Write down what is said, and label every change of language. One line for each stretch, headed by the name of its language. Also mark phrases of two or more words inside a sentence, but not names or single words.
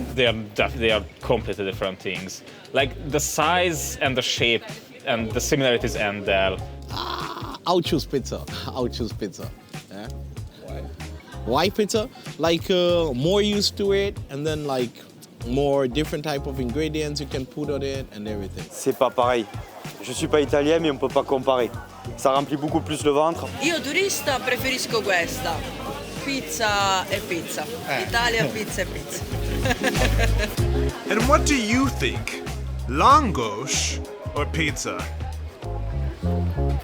English: They are completely different things. Like the size and the shape and the similarities end there. I'll choose pizza. Yeah. Why pizza? Like more used to it, and then like more different type of ingredients you can put on it and everything.
French: C'est pas pareil. Je suis pas italien, mais on peut pas comparer. Ça remplit beaucoup plus le ventre.
Italian: Io turista preferisco questa. Pizza e pizza. Italia, pizza e pizza.
English: And what do you think? Lángos or pizza?